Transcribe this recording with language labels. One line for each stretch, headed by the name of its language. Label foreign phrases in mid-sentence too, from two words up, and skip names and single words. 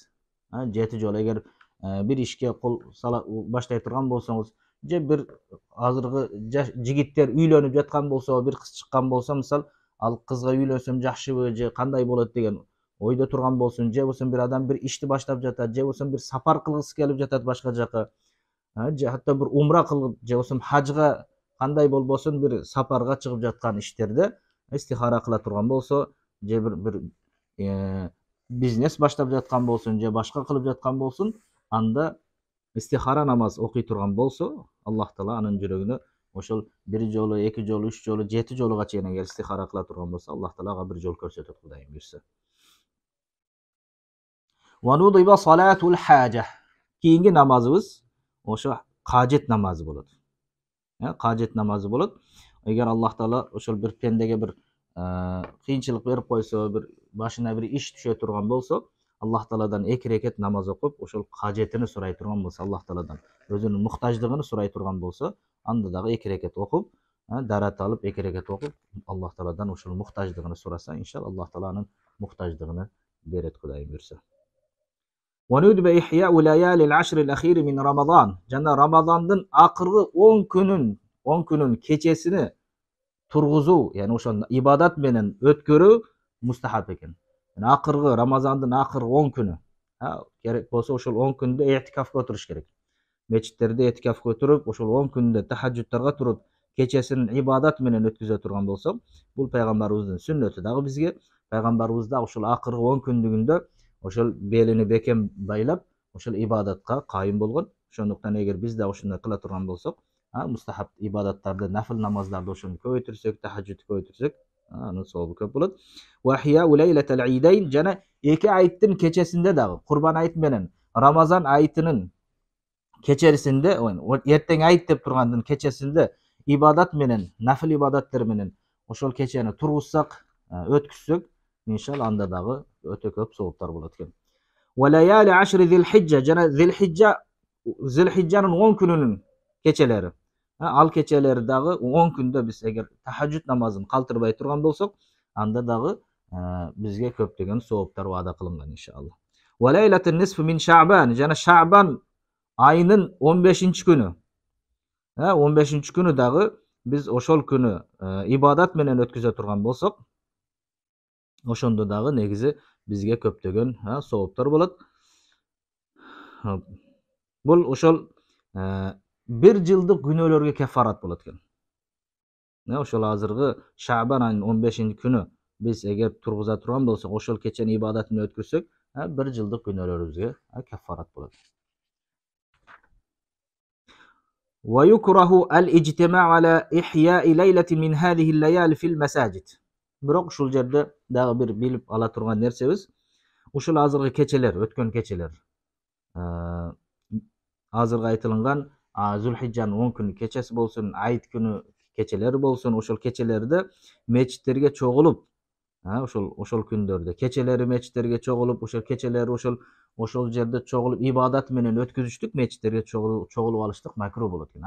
Kyrgyz: 7 жолу эгер бир ишке кол сала баштай турган болсоңуз, же бир азыркы жигиттер үйлөнүп жаткан болсо, бир кыз чыккан болсо, мисал, ал кызга үйлөнсөм жакшыбы же кандай болот деген ойдо турган болсун, же болбосо бир адам бир ишти баштап жатат, же болбосо бир сапар кылгысы келип жатат башка жака, же хатто бир умра кылып, же болсом ажга кандай болбосун бир сапарга чыгып жаткан иштерде istihara кыла турган болсо, же bir бизнес баштап жаткан болсун, же башка кылып жаткан болсун, анда istihara намаз окуй турган болсо, Аллах Таала анын жүрөгүнө ошол 1 жолу, 2 жолу, 3 жолу, 7 жолуга чейин эгер istihara кыла турган болсо, Аллах Таала ага бир жол көрсөтөт, Кудайым буйрса.
Arabic: وندب صلاة الحاجة.
Kyrgyz: Kийинки намазыбыз ошо кажет намазы болот. Кажет намазы болот. Эгер Аллах Таала ошол бир пендеге бир кыйынчылык берип койсо, бир башына бир иш түшө турган болсо, Аллах Тааладан 2 рекет намаз окуп, ошол кажетини сурай турган болсо, Аллах Тааладан өзүнүн муктаждыгын сурай турган болсо, анда дагы 2 рекет окуп, дарат алып 2 рекет окуп, Аллах Тааладан ошол муктаждыгын сураса, иншалла Аллах Таала анын муктаждыгын берет, Кудайым буйрса.
Arabic: وندب إحياء ليالي العشر الأخير من رمضان.
Kyrgyz: Жана Рамазандын акыркы 10 күнүн кечесини тургузуу, яны ошол ибадат менен өткөрүү мустахаб экен. Акыркы Рамазандын акыркы 10 күнү, керек болсо ошол 10 күндө этикафка отуруш керек. Мечиттерде этикафка отуруп, ошол 10 күндө тахаджудтарга туруп, кечесин ибадат менен өткүзө турган болсо, бул пайгамбарыбыздын сүннөтү дагы бизге. Пайгамбарыбыз да ошол акыркы 10 күндүгүндө ошол белини бекем байлап, ошол ибадатка кайым болгон. Ошондуктан эгер биз да ошондой кыла турган болсок, мустахаб ибадаттарды, нафил намаздарды ошону көбөйтүрсөк, тахаджудду көбөйтүрсөк, анын сообу көп болот.
Arabic: وإحياء ليلتي العيدين,
Kyrgyz: жана 2 айттын кечесинде дагы, Курбан айт менен Рамазан айтынын кечерисинде, эртең айт деп тургандын кечесинде ибадат менен, нафил ибадаттар менен ошол кечени тургузсак, өткүзсөк, иншалла анда дагы өтө көп сооптар болот экен.
Arabic: وليالي 10 ذي الحجة,
Kyrgyz: жана Zilhijjanын 10 күнүнүн кечелери. Ал кечелери дагы 10 күндө биз эгер тахаджуд намазын калтырбай турган болсок, анда дагы бизге көптөгөн сооптар ваада кылынган иншалла.
Arabic: وليلة النصف من شعبان,
Kyrgyz: жана Шаъбан айынын 15-күнү. 15-күнү дагы биз ошол күнү ибадат менен өткүзө турган болсок, ошондо дагы негизи бизге көптөгөн сооптор болот. Бул ошол 1 жылдык күнөөлөргө кефарат болот экен. Ошол азыркы Шаъбан айынын 15-күнү биз эгер тургуза турган болсок, ошол кечени ибадат менен өткөрсөк, 1 жылдык күнөөлөрүбүзгө кефарат болот.
Arabic: ويكره الاجتماع على إحياء ليلة من هذه الليالي في المساجد.
Kyrgyz: Бирок ушул жерде дагы бир билип ала турган нерсебиз, ушул азыркы кечелер, өткөн кечелер, азыркы айтылган Зулхижжанын 10 күнү кечеси болсун, айт күнү кечелери болсун, ошол кечелерде мечиттерге чогулуп, ошол күндөрдө кечелери мечиттерге чогулуп, ошол кечелери ошол жерде чогулуп ибадат менен өткүзүштүк, мечиттерге чогулуп алыштык макруh болот экен.